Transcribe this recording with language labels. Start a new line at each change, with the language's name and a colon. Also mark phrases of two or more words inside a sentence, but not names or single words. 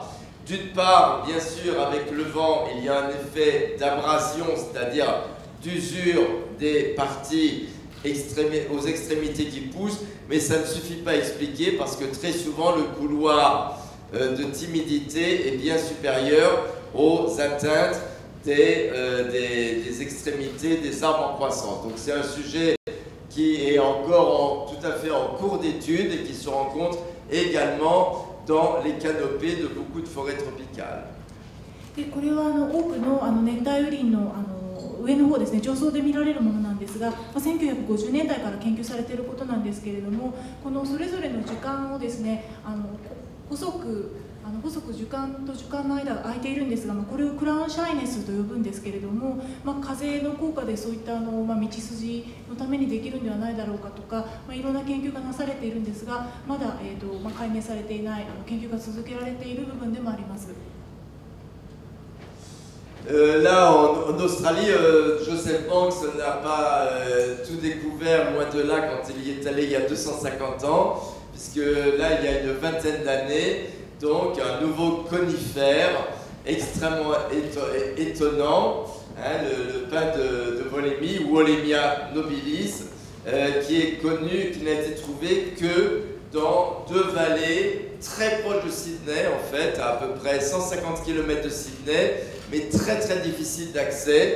French: D'une part, bien sûr, avec le vent, il y a un effet d'abrasion, c'est-à-dire d'usure des parties aux extrémités qui poussent, mais ça ne suffit pas à expliquer parce que très souvent le couloir de timidité est bien supérieur aux atteintes des extrémités des arbres en croissance. Donc c'est un sujet qui est encore tout à fait en cours d'étude et qui se rencontre également dans les canopées de beaucoup de forêts tropicales.
Japanese: でこれは多くの熱帯雨林の上の方ですね、上層で見られるものなんですが、1950年代から研究されていることなんですけれども、このそれぞれの樹幹をですね、細く樹幹と樹幹の間が空いているんですが、これをクラウンシャイネスと呼ぶんですけれども、風の効果でそういった道筋のためにできるんではないだろうかとか、いろんな研究がなされているんですが、まだ、解明されていない研究が続けられている部分でもあります。
French: Là, en Australie, Joseph Banks n'a pas tout découvert, loin de là, quand il y est allé il y a 250 ans, puisque là, il y a une vingtaine d'années, donc un nouveau conifère extrêmement étonnant, hein, le pin de Wollemi, Wollemia nobilis, qui est connu, qui n'a été trouvé que dans deux vallées très proches de Sydney, en fait, à peu près 150 km de Sydney, mais très très difficile d'accès.